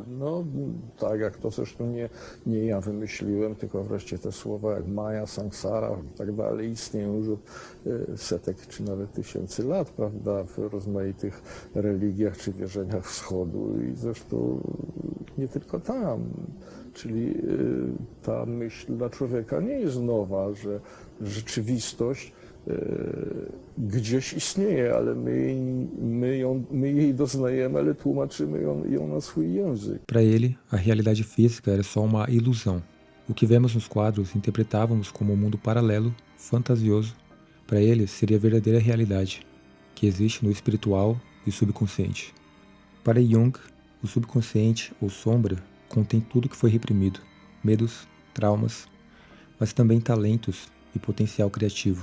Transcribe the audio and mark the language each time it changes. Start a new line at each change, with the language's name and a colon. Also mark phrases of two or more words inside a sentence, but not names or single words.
Polish: No tak, jak to zresztą nie ja wymyśliłem, tylko wreszcie te słowa jak Maja, Samsara i tak dalej istnieją już od setek czy nawet tysięcy lat, prawda, w rozmaitych religiach czy wierzeniach wschodu i zresztą nie tylko tam. Czyli ta myśl dla człowieka nie jest nowa, że rzeczywistość gdzieś istnieje, ale my jej doznajemy, ale tłumaczymy ją na swój język.
Portuguese: Para ele, a realidade física era só uma ilusão. O que vemos nos quadros interpretávamos como um mundo paralelo, fantasioso. Para ele, seria a verdadeira realidade, que existe no espiritual e subconsciente. Para Jung, o subconsciente, ou sombra, contém tudo que foi reprimido, medos, traumas, mas também talentos e potencial criativo.